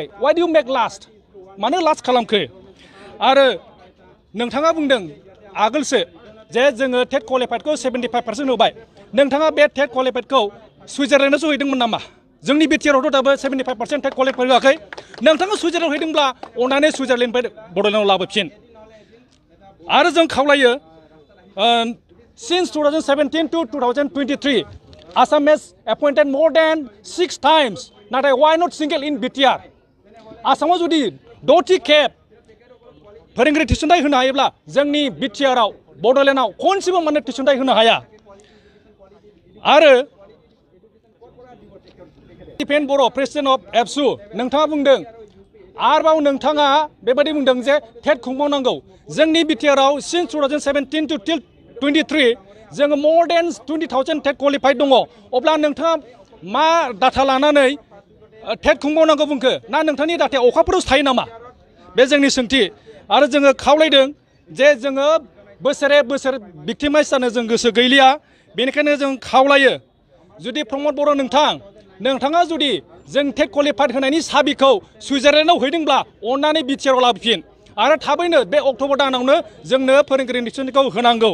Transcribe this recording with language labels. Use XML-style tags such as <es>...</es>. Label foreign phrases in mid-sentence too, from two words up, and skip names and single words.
<en>why do you make last,</en> <brx>मानो लास्ट खालामखो? आरो नोंथाङा बुंदों आगोलसो जे जोङो</brx> <en>TET qualifiedखौ</en> <brx>75% होबाय। नोंथाङा बे</brx> <en>TET qualifiedखौ</en> <brx>सुइजारलेण्डआवसो हैदोंमोन नामा? जोंनि बिटिआरआवथ' दाबो 75%</brx> <en>TET qualified</en> <brx>होआखै। नोंथाङा सुइजारलेण्डआव हैदोंब्ला अननानै सुइजारलेण्डनिफ्राय बड'लेण्डआव लाबोफिन। आरो जों खावलायो</brx> <en>since 2017 to 2023 Assam has appointed more than 6 times, नाथाय why not single in BTR?</en> <brx>आसामाव जुदि 6थि खेब फोरोंगिरि थिसनथाइ होनो हायोब्ला जोंनि बिटिआरआव बड'लेण्डआव खनसेबो माने थिसनथाइ होनो हाया। आरो दिपेन बर'</brx> <en>President of ABSU</en> <brx>नोंथाङा बुंदों आरोबाव नोंथाङा बेबायदि बुंदों जे टेट खुंबावनांगौ। जोंनि बिटिआरआव</brx> <en>since 2017 to till 23</en> <brx>जोङो</brx> <en>more than 20,000 TET qualified</en> <brx>दङ। अब्ला नोंथाङा मा डाटा लानानै टेट खुंबावनांगौ बुंखो? ना नोंथांनि डाटाया अखाफोरावसो थायो नामा? बे जोंनि सोंथि। आरो जोङो खावलायदों जे जोङो बोसोरे बोसोर भिक्टिमाइज जानो जों गोसो गैलिया। बेनिखायनो जों खावलायो जुदि प्रमद बर' नोंथाङा जुदि जों</brx> <en>TET qualified</en> <brx>होनायनि साबिखौ सुइजारलेण्डआव हैदोंब्ला अननानै बिटिआरआव लाबोफिन आरो थाबैनो बे अक्ट'बर दानावनो जोंनो फोरोंगिरि थिसनथाइखौ होनांगौ।</brx>